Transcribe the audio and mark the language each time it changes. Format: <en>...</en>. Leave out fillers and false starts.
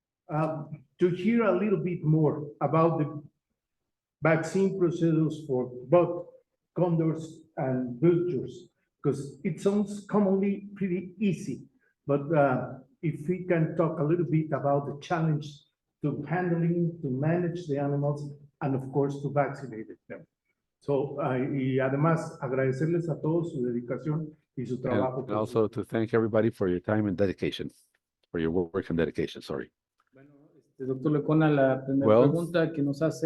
<en>to hear a little bit more about the vaccine procedures for both condors and vultures, because it sounds commonly pretty easy, but if we can talk a little bit about the challenge to handling, to manage the animals, and of course to vaccinate them.</en> <es>So, y además agradecerles a todos su dedicación y su trabajo.</es> <en>And also to thank everybody for your time and dedication, for your work and dedication, sorry.</en> <es>Doctor Lecona, la primera pregunta que nos hace.</es>